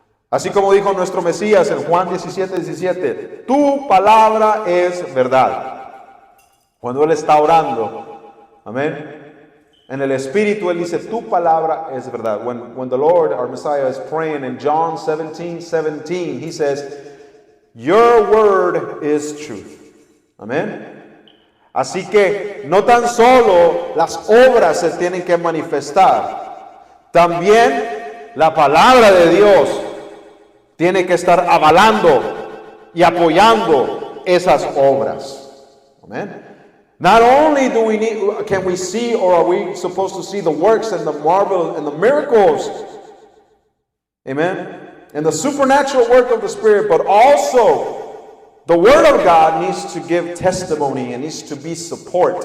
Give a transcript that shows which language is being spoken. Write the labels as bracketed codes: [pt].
[es] Así como dijo nuestro Mesías en Juan 17:17, tu palabra es verdad. Cuando Él está orando, amén, En el Espíritu, Él dice, tu palabra es verdad. [en] When the Lord, our Messiah, is praying in John 17:17, He says, your word is truth. [es] Amén. Así que no tan solo las obras se tienen que manifestar, también la palabra de Dios tiene que estar avalando y apoyando esas obras. Amén. [en] Not only can we see, or are we supposed to see the works and the marvel and the miracles, amen, and the supernatural work of the Spirit, but also the Word of God needs to give testimony and needs to be support.